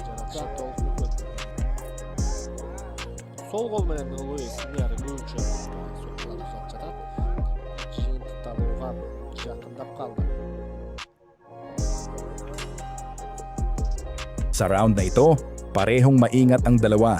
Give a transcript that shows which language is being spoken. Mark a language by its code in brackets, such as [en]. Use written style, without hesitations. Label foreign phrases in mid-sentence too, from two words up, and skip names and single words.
[ky] толук сол гол менен Луис Нери көбүнчө соққылар узатып жатат. Жыйынтыкталууга жакындап калды. [tl] Sa round na ito, parehong maingat ang dalawa.